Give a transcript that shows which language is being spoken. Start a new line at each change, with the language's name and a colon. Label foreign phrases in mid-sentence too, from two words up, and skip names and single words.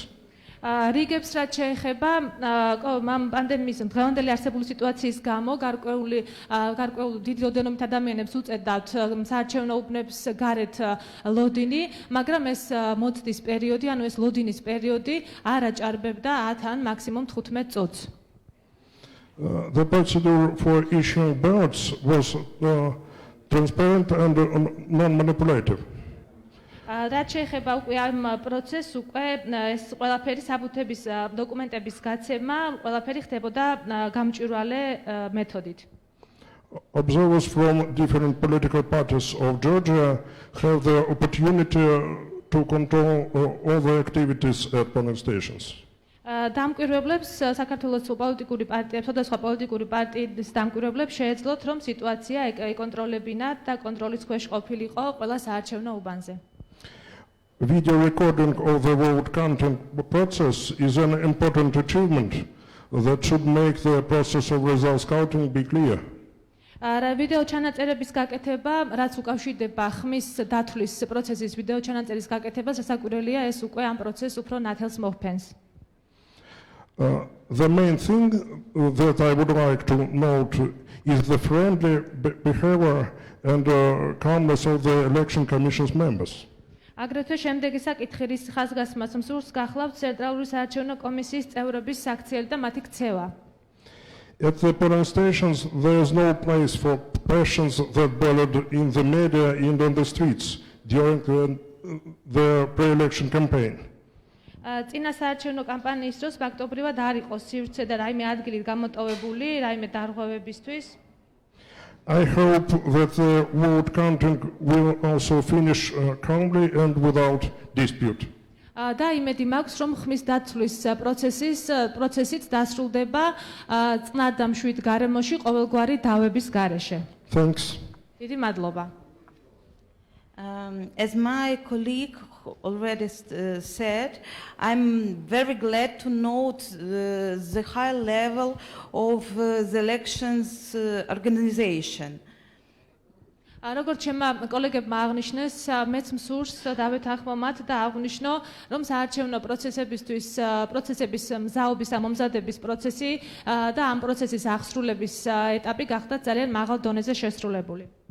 Georgian: რიგებს რაც შეეხება პანდემიის დღევანდელი არსებული სიტუაციის გამო გარკვეული დიდი როდენობით ადამიანებს უწევდათ საარჩევნო უბნებს გარეთ ლოდინი, მაგრამ ეს მოწდის პერიოდი, ანუ ეს ლოდინის პერიოდი არ აჭარბებდა 10 ან მაქსიმუმ 15 წუთს.
English: The procedure for issuing ballots was transparent and non-manipulative.
Georgian: რაც შეეხება უკვე ამ პროცესს, უკვე ეს ყველაფერი საბუთების დოკუმენტების გაცემა, ყველაფერი ხდებოდა გამჭვირვალე მეთოდით.
English: Observers from different political parties of Georgia have the opportunity to control all the activities at polling stations.
Georgian: დამკვირვებლებს საქართველოს პოლიტიკური პარტიებს, სხვადასხვა პოლიტიკური პარტიის დამკვირვებლებს შეეძლოთ, რომ სიტუაცია ეკონტროლებინათ და კონტროლის ქვეშ ყოფილიყო ყველა საარჩევნო უბანზე.
English: Video recording of the vote counting process is an important achievement that should make the process of results counting be clear.
Georgian: ვიდეო ჩანაწერების გაკეთება, რაც უკავშირდება ხმის დათვლის პროცესის ვიდეო ჩანაწერის გაკეთებას, სასაკვირველია ეს უკვე ამ პროცესს უფრო ნათელს მოჰფენს.
English: The main thing that I would like to note is the friendly behavior and calmness of the election commission's members.
Georgian: აგრეთვე შემდეგი საკითხი რის ხაზგასმას მსურს გახლავთ ცენტრალური საარჩევნო კომისიის წევრების საქციელი და მათი ქცევა.
English: At the polling stations, there is no place for passions that boiled in the media and on the streets during the pre-election campaign.
Georgian: წინა საარჩევნო კამპანიის დროს ფაქტობრივად არ იყო სივრცე და რაიმე ადგილი გამოტოვებული რაიმე დარღვევებისთვის.
English: I hope that the vote counting will also finish calmly and without dispute.
Georgian: და იმედი მაქვს, რომ ხმის დაცვლის პროცესიც დასრულდება წნარ და მშვიდ გარემოში ყოველგვარი დავების გარეშე.
English: Thanks.
Georgian: დიდი მადლობა.
English: As my colleague already said, I'm very glad to note the high level of the elections organization.
Georgian: როგორც ჩემმა კოლეგებმა აღნიშნეს, მეც მსურს დავეთანხმო მათ და აღვნიშნო, რომ საარჩევნო პროცესების მზაობის და მომზადების პროცესი და ამ პროცესის აღსრულების ეტაპი გახდა ძალიან მაღალ დონეზე შესრულებული.